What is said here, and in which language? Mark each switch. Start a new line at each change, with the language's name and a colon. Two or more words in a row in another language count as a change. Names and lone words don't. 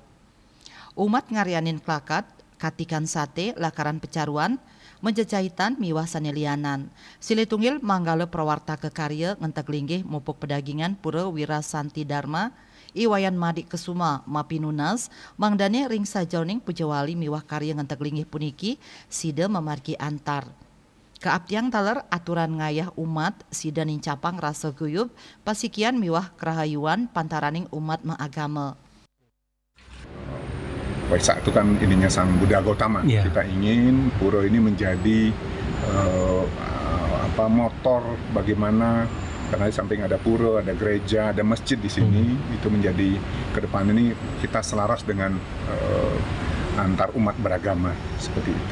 Balinese: Umat ngarianin klakat katikan sate lakaran pecaruan menjejahitan miwah sanelianan silitunggil manggala prawarta kekarya ngentek linggih mupuk pedagingan Pura Wirasanti Dharma Iwayan Madik Kesuma Mapinunas mangdane ring sajroning pujawali miwah karya ngentek linggih puniki sida memargi antar keabdiang taler aturan ngayah umat sida nincapang rasa guyub pasikian miwah kerahayuan pantaraning umat mengagama.
Indonesian: Waisak itu kan ininya Sang Buddha Gautama. Yeah. Kita ingin pura ini menjadi motor bagaimana, karena di samping ada pura, ada gereja, ada masjid di sini, itu menjadi ke depan ini kita selaras dengan antar umat beragama seperti itu.